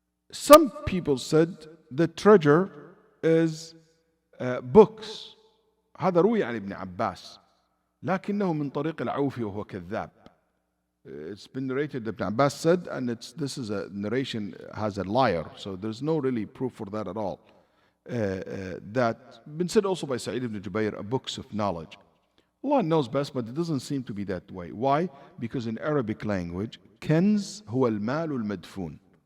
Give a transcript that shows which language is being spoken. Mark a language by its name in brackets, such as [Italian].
[English] Some people said the treasure is books. [Arabic] هذا روي عن ابن عباس لكنه من طريق العوفي وهو كذاب. [English] It's been narrated that Ibn Abbas said, and this is a narration has a liar, so there's no really proof for that at all. That been said also by Sa'id ibn Jubayr, books of knowledge. Allah knows best, but it doesn't seem to be that way. Why? Because in Arabic language, [Arabic] كنز هو المال المدفون.